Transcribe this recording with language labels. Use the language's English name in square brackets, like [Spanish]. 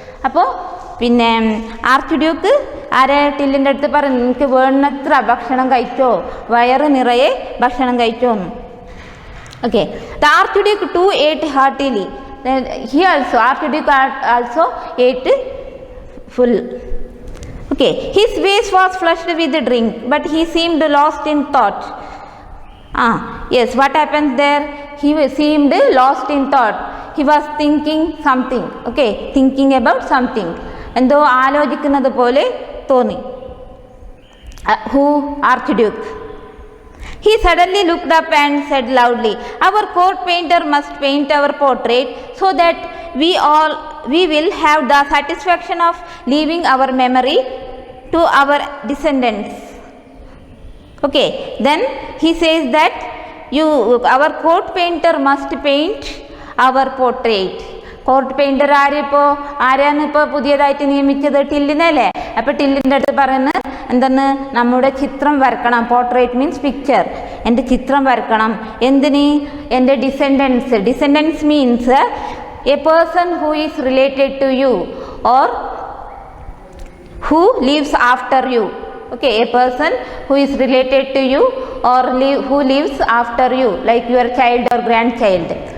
[Malayalam] അപ്പോൾ പിന്നെ ആർച്ച്ഡ്യൂക്ക് ടില്ലിൻ്റെ അടുത്ത് പറഞ്ഞു, എനിക്ക് വേണ്ടത്ര ഭക്ഷണം കഴിച്ചോ, വയറ് നിറയെ ഭക്ഷണം കഴിച്ചോ എന്ന്. [English] Okay, the Archduke too ate heartily. Archduke also ate full. Okay, his face was flushed with drink, but he seemed lost in thought. Yes, what happened there? He seemed lost in thought. He was thinking something. Okay, thinking about something. [Malayalam] എന്തോ ആലോചിക്കുന്നത് പോലെ തോന്നി. [English] Who? Archduke. He suddenly looked up and said loudly, our court painter must paint our portrait so that we will have the satisfaction of leaving our memory to our descendants. Okay, then he says that our court painter must paint our portrait. [Malayalam] Court painter ആരാണ് ഇപ്പോൾ പുതിയതായിട്ട് നിയമിച്ചത്? ടില്ലിനല്ലേ. അപ്പോൾ ടില്ലിൻ്റെ അടുത്ത് പറയുന്നത് എന്തെന്ന്? നമ്മുടെ ചിത്രം വരക്കണം. [English] Portrait means picture. [Malayalam] എൻ്റെ ചിത്രം വരക്കണം. എന്തിന്? [English] എൻ്റെ descendants means a person who is related to you or who lives after you. Okay, a person who is related to you or who lives after you, like your child or grandchild.